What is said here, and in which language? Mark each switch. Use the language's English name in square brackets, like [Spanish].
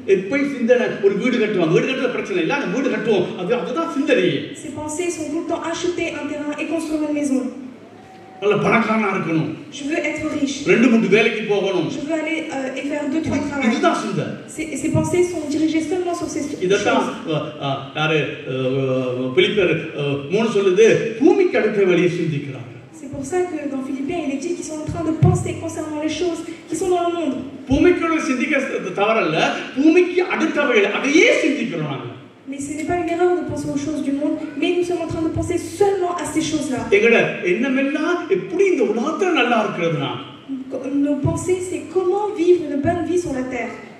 [Tamil] எப்பயும் சிந்தனை ஒரு வீடு கட்டுவாங்க, வீடு கட்டுற பிரச்சனை இல்லை, அந்த வீடு கட்டுவோம், அதுதான் சிந்தனை. [French] Ses pensées sont tout le temps acheter un terrain et construire une maison. [Tamil] நல்ல பணக்காரனா இருக்கணும். [French] Je veux être riche. [Tamil] ரெண்டு மூணு வேலைக்கு போகணும். [French] Je veux aller et faire 2-3 travaux. [Tamil] இதுதான் சிந்தனை. [French] Ses pensées sont dirigées seulement sur ces choses. [Tamil] இதத்தான் யாரு பிலிப்பியர் 3 சொல்லுது, பூமிக்கு அடுத்த வழியை சிந்திக்கிறாங்க. [French] C'est pour ça que dans Philippiens il est dit qu'ils sont en train de penser concernant les choses qui sont dans le monde. [Tamil] பூமிக்கு சிந்திக்க தவறல்ல, பூமிக்கு அடுத்தவைகளை அதையே சிந்திக்கிறோம் நாங்க. [French] Mais ce n'est pas une erreur de penser aux choses du monde, mais nous sommes en train de penser seulement à ces choses-là. [Tamil] எங்கட என்னமெல்லாம் எப்படி இந்த உலகத்துல நல்லா இருக்கிறதுனா, [French] nos pensées c'est comment vivre une bonne vie sur la terre.